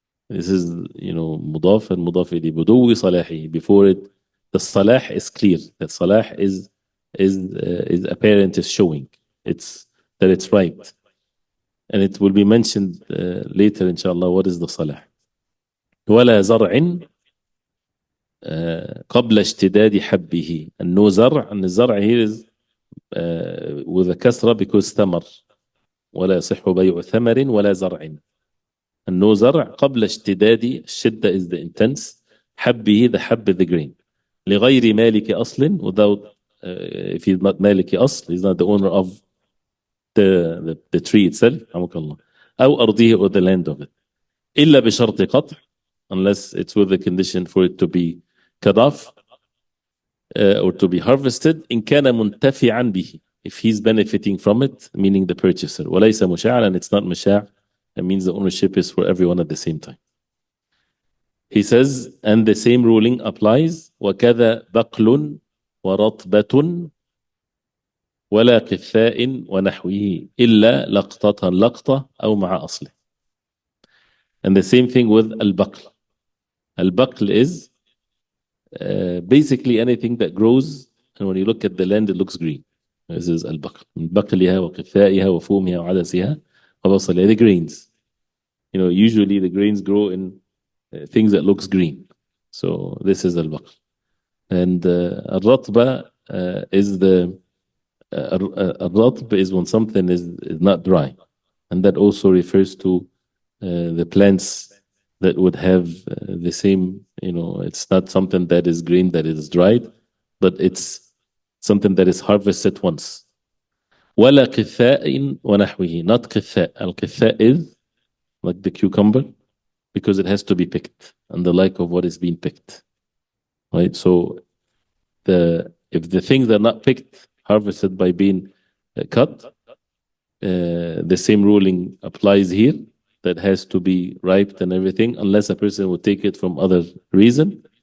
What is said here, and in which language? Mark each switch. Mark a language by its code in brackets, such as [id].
[en] This is, مضاف and [ar] مضاف إليه, بدو صلاحه, [en] before it, the salah is clear, that salah is apparent, is showing, that it's right. And it will be mentioned later, inshallah, what is the salah. [ar] ولا زرع قبل اشتداد حبه. [en] And no زرع, and the زرع here is with a kasra because ثمر. [ar] ولا يصح بيع ثمر ولا زرع. [en] And no [ar] زرع قبل اشتداد, الشدة [en] is the intense, حبه, the حب, the grain. [ar] لغير مالك أصل, [en] without, if he's not [ar] مالك أصل, [en] he's not the owner of the tree itself, رحمك الله, [ar] أو أرضه, [en] or the land of it. [ar] إلا بشرط قطع, [en] unless it's with the condition for it to be cut off, or to be harvested, [ar] إن كان منتفعا به, [en] if he's benefiting from it, meaning the purchaser. [ar] وليس مشاعا, [en] and it's not مشاع, that means the ownership is for everyone at the same time. He says, and the same ruling applies, [ar] وكذا بقل ورطبة ولا قثاء ونحوه إلا لقطة لقطة أو مع أصله. [en] And the same thing with al-baql. Al-baql is basically anything that grows, and when you look at the land, it looks green. This is al-baql. [ar] بقلها وقثائها وفومها وعدسها وبصلها. [en] The grains. You know, usually the grains grow in things that looks green. So this is al-baql. And al-ratba is the al-ratb is when something is not dry. And that also refers to the plants that would have the same, you know, it's not something that is green, that is dried, but it's something that is harvested once. [ar] ولا قثاء ونحوه, not قثاء. [en] Al-qitha is like the cucumber, because it has to be picked, and the like of what is being picked. Right? So if the things are not picked, harvested by being cut, the same ruling applies here, that has to be ripe and everything, unless a person would take it from other reason.